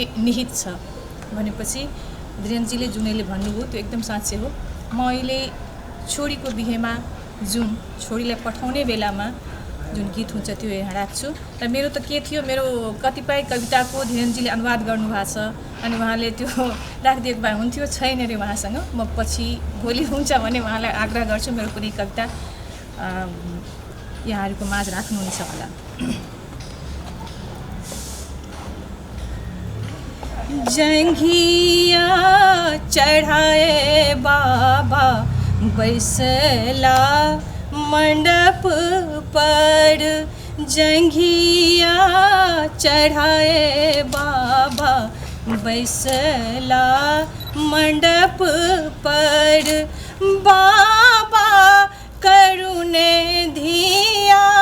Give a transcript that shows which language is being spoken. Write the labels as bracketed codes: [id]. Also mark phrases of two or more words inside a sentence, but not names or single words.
[ne] निहित छ भनेपछि धीरेन्द्रजीले जुनैले भन्नुभयो त्यो एकदम साँच्चै हो म अहिले छोरीको बिहेमा जुन छोरीलाई पठाउने बेलामा जुन गीत हुन्छ त्यो यहाँ राख्छु र मेरो त के थियो मेरो कतिपय कविताको धीरेन्द्रजीले अनुवाद गर्नुभएको छ अनि उहाँले त्यो राखिदिएको भए हुन्थ्यो छैन अरे उहाँसँग म पछि भोलि हुन्छ भने उहाँलाई आग्रह गर्छु मेरो कुनै कविता यहाँहरूको माझ राख्नुहुनेछ होला। [mai] जंघिया चढ़ाए बाबा बैसला मंडप पर, जंघिया चढ़ाए बाबा बैसला मंडप पर, बाबा करुणे धिया